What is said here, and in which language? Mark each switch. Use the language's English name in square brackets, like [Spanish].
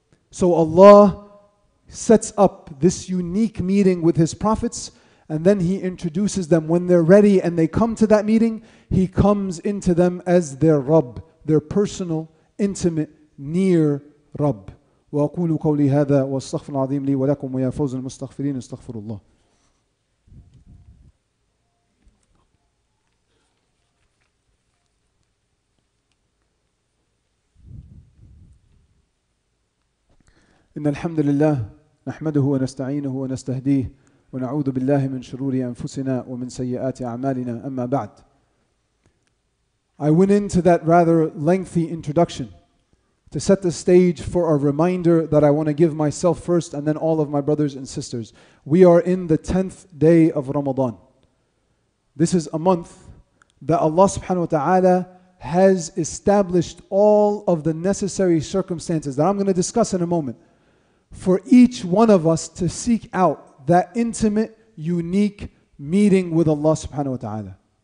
[English] So Allah sets up this unique meeting with His prophets, and then He introduces them. When they're ready and they come to that meeting, He comes into them as their Rabb, their personal, intimate, near Rabb. [Arabic] وأقول قولي هذا واستغفر العظيم لي ولكم ويا فوز المستغفرين استغفر الله. إن الحمد لله نحمده ونستعينه ونستهديه ونعوذ بالله من شرور أنفسنا ومن سيئات أعمالنا أما بعد. [English] I went into that rather lengthy introduction to set the stage for a reminder that I want to give myself first and then all of my brothers and sisters. We are in the 10th day of Ramadan. This is a month that Allah subhanahu wa ta'ala has established all of the necessary circumstances that I'm going to discuss in a moment for each one of us to seek out that intimate, unique meeting with Allah subhanahu wa ta'ala.